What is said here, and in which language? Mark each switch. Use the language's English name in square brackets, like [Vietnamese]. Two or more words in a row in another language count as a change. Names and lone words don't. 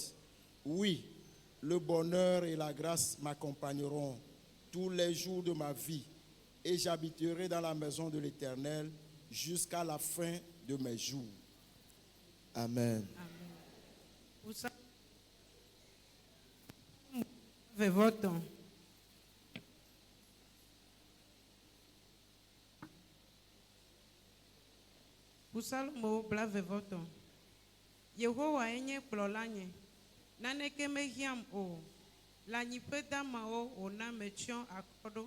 [French] Oui, le bonheur et la grâce m'accompagneront tous les jours de ma vie et j'habiterai dans la maison de l'Éternel jusqu'à la fin de mes jours. Amen. Votons. [Ewe] Usalomo blave voton. Yehowa enye kplɔlanye. Naneke mehiam o. Lanyiƒe damawo wòna metsyɔ akɔ ɖo.